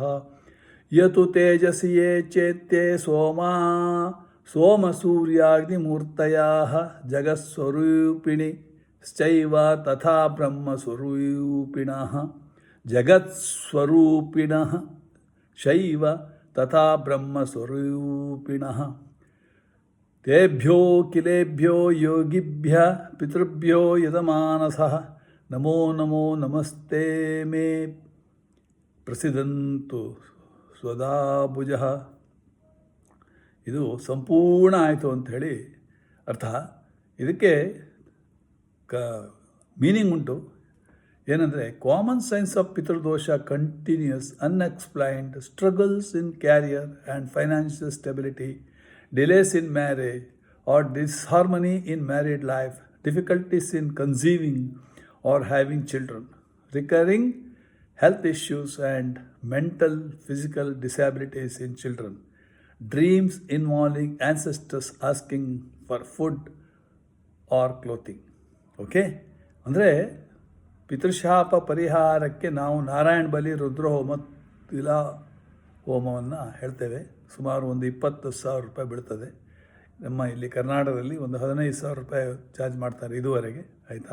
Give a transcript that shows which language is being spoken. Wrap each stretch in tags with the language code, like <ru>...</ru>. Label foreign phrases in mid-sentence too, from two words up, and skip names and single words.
<sa>ಯತು ತೇಜಸಿ ಯೇ ಚೇತ್ಯೆ ಸೋಮಸೂರ್ಯಾಗ್ನಿಮೂರ್ತಯಃ ಜಗತ್ಸ್ವರೂಪಿಣಿಶ್ಚೈವ ತಥಾ ಬ್ರಹ್ಮಸ್ವರೂಪಿಣಃ. ಜಗತ್ಸ್ವರೂಪಿಣಃ ಶೈವ ತಥಾ ಬ್ರಹ್ಮಸ್ವರೂಪಿಣಃ. ತೇಭ್ಯೋ ಕಿಲೇಭ್ಯೋ ಯೋಗಿಭ್ಯಃ ಪಿತೃಭ್ಯೋ ಯತಮಾನಸಃ. ನಮೋ ನಮೋ ನಮಸ್ತೆ ಮೇ ಪ್ರಸಿದಂತು ಸ್ವದಾಭುಜಃ.</sa> <kn>ಇದು ಸಂಪೂರ್ಣ ಆಯಿತು ಅಂಥೇಳಿ ಅರ್ಥ. ಇದಕ್ಕೆ ಮೀನಿಂಗ್ ಉಂಟು.</kn> <en>ಏನಂದರೆ, common signs of ಪಿತೃದೋಷ continuous unexplained struggles in career and financial stability, delays in marriage or disharmony in married life, difficulties in conceiving or having children, recurring health issues and mental physical disabilities in children, dreams involving ancestors asking for food or clothing.</en> <kn>ಓಕೆ, ಅಂದರೆ ಪಿತೃಶಾಪ ಪರಿಹಾರಕ್ಕೆ ನಾವು ನಾರಾಯಣ ಬಲಿ, ರುದ್ರಹೋಮ, ತಿಲಾ ಹೋಮವನ್ನು ಹೇಳ್ತೇವೆ. ಸುಮಾರು ಒಂದು 20,000 ರೂಪಾಯಿ ಬೀಳ್ತದೆ. ನಮ್ಮ ಇಲ್ಲಿ ಕರ್ನಾಟಕದಲ್ಲಿ ಒಂದು 15,000 ರೂಪಾಯಿ ಚಾರ್ಜ್ ಮಾಡ್ತಾರೆ ಇದುವರೆಗೆ, ಆಯಿತಾ.</kn>